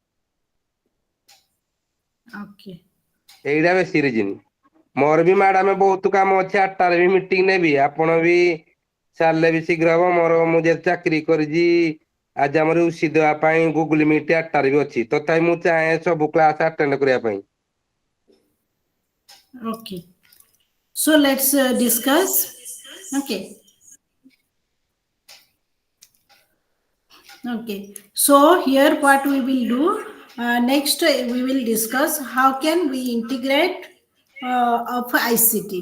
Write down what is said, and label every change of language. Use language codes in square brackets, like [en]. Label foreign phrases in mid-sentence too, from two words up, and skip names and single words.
[en] Okay. [or] ଏଇଟା ବେଶୀ ରିଜିନ। ମୋର ବି ମ୍ୟାଡାମ ବହୁତ କାମ ଅଛି, 8ଟାରେ ବି ମିଟିଂ ନେବି, ଆପଣ ବି ସାରିଲେ ବି ଶୀଘ୍ର ହବ। ମୋର ମୁଁ ଯେହେତୁ ଚାକିରି କରିଛି, ଆଜି ଆମର ୟୁସି ଦେବା ପାଇଁ ଗୁଗୁଲ ମିଟ୍ 8ଟାରେ ବି ଅଛି, ତଥାପି ମୁଁ ଚାହେଁ ସବୁ [en] class attend [or] କରିବା ପାଇଁ। [en] Okay. So let's discuss. Okay. Okay. So here what we will do, next we will discuss how can we integrate of ICT.